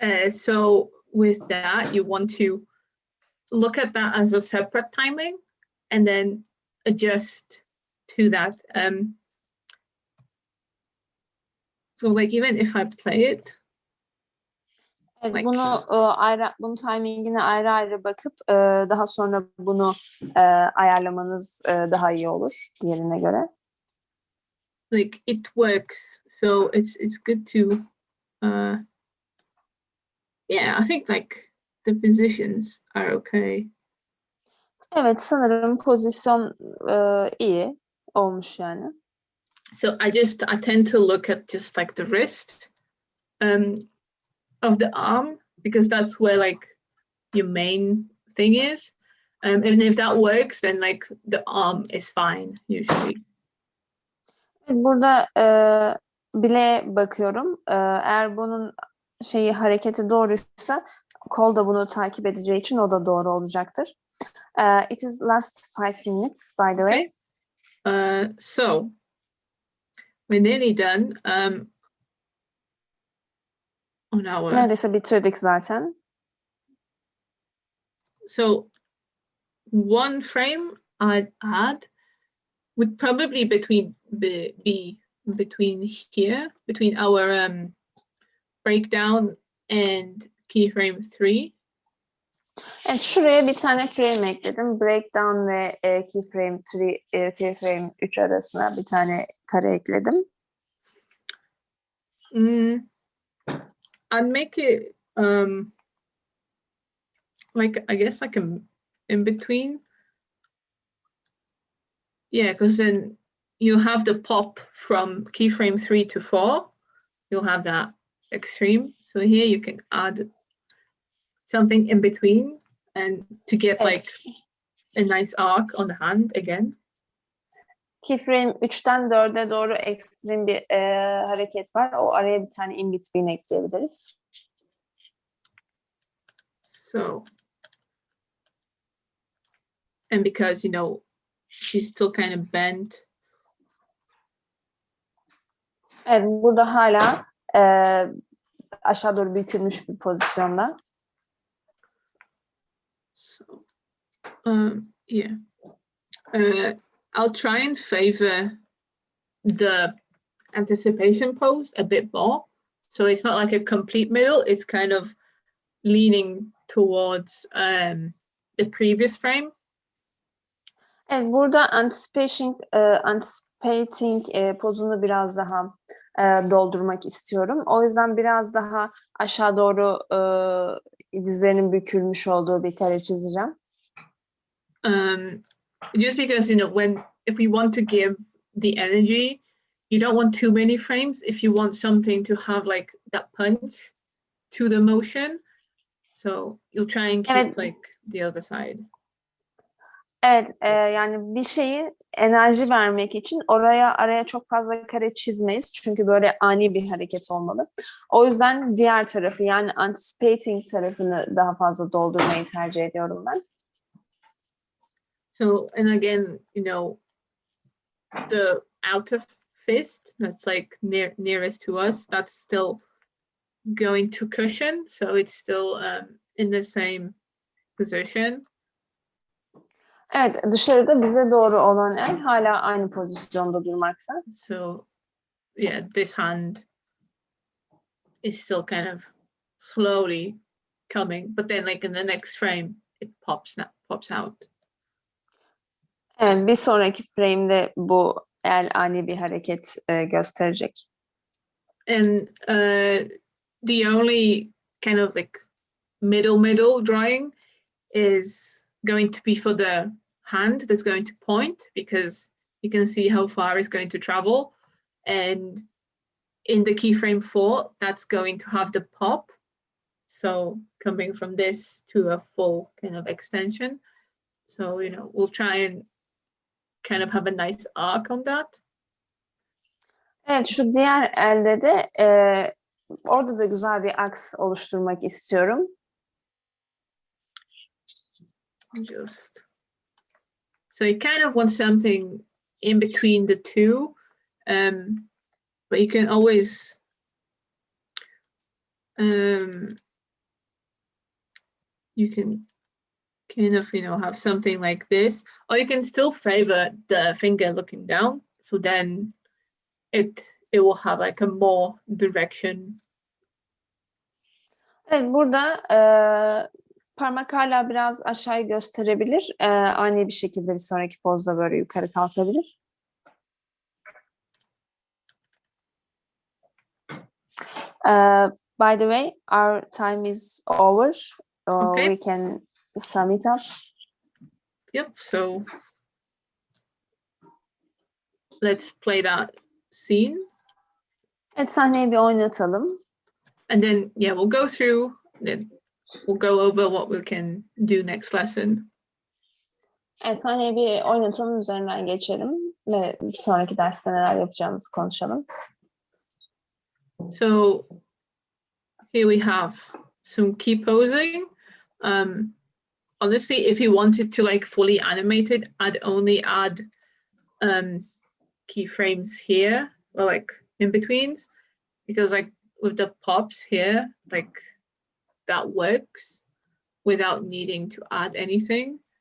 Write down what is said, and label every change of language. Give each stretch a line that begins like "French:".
English: So with that, you want to look at that as a separate timing and then adjust to that. So like even if I play it,
Turkish: evet,
English: like,
Turkish: bunun timingine ayrı ayrı bakıp daha sonra bunu ayarlamanız daha iyi olur diğerine göre.
English: Like it works, so it's good to yeah, I think like the positions are okay.
Turkish: Evet, sanırım pozisyon iyi olmuş yani.
English: So I tend to look at just like the wrist of the arm, because that's where like your main thing is. And if that works, then like the arm is fine usually.
Turkish: Burada bile bakıyorum. Eğer bunun hareketi doğruysa kol da bunu takip edeceği için o da doğru olacaktır.
English: It is last 5 minutes, by the way. So we're nearly done. On our
Turkish: neredeyse bitirdik zaten.
English: So one frame I'd add would probably be between here, between our breakdown and keyframe 3.
Turkish: Evet, şuraya bir tane frame ekledim. Breakdown ve keyframe 3, keyframe 3 arasına bir tane kare ekledim.
English: I'd make it like I guess like in between. Yeah, because then you have the pop from keyframe 3 to 4. You'll have that extreme. So here you can add something in between and to get
Turkish: Evet.
English: like a nice arc on the hand again.
Turkish: Keyframe 3'ten 4'e doğru ekstrem bir hareket var. O araya bir tane in between ekleyebiliriz.
English: So, and because, you know, she's still kind of bent.
Turkish: Evet, burada hala aşağı doğru bükülmüş bir pozisyonda.
English: So, yeah. I'll try and favor the anticipation pose a bit more. So it's not like a complete middle, it's kind of leaning towards the previous frame.
Turkish: Evet, burada anticipating pozunu biraz daha doldurmak istiyorum. O yüzden biraz daha aşağı doğru dizlerinin bükülmüş olduğu bir kare çizeceğim.
English: Just because, you know, if we want to give the energy, you don't want too many frames. If you want something to have like that punch to the motion, so you'll try and keep
Turkish: Evet.
English: like the other side.
Turkish: Evet, yani bir şeyi enerji vermek için araya çok fazla kare çizmeyiz. Çünkü böyle ani bir hareket olmalı. O yüzden diğer tarafı, yani anticipating tarafını daha fazla doldurmayı tercih ediyorum ben.
English: So, and again, you know, the outer fist that's like nearest to us, that's still going to cushion. So it's still in the same position.
Turkish: Evet, dışarıda bize doğru olan el hala aynı pozisyonda durmaksa.
English: So, yeah, this hand is still kind of slowly coming, but then like in the next frame, it pops out.
Turkish: Evet, bir sonraki frame'de bu el ani bir hareket gösterecek.
English: And the only kind of like middle drawing is going to be for the hand that's going to point, because you can see how far it's going to travel. And in the keyframe 4, that's going to have the pop. So coming from this to a full kind of extension. So, you know, we'll try and kind of have a nice arc on that.
Turkish: Evet, şu diğer elde de orada da güzel bir aks oluşturmak istiyorum.
English: So you kind of want something in between the two, but you can always you can kind of, you know, have something like this, or you can still favor the finger looking down, so then it will have like a more direction.
Turkish: Evet, burada parmak hala biraz aşağıyı gösterebilir. Ani bir şekilde bir sonraki pozda böyle yukarı kalkabilir.
English: By the way, our time is over. Okay. We can sum it up. Yep, so let's play that scene.
Turkish: Evet, sahneyi bir oynatalım.
English: And then, yeah, we'll go through, then we'll go over what we can do next lesson.
Turkish: Evet, sahneyi bir oynatalım, üzerinden geçelim ve bir sonraki derste neler yapacağımızı konuşalım.
English: So here we have some key posing. Honestly, if you wanted to like fully animate it, I'd only add keyframes here, or like in betweens, because like with the pops here, like that works without needing to add anything.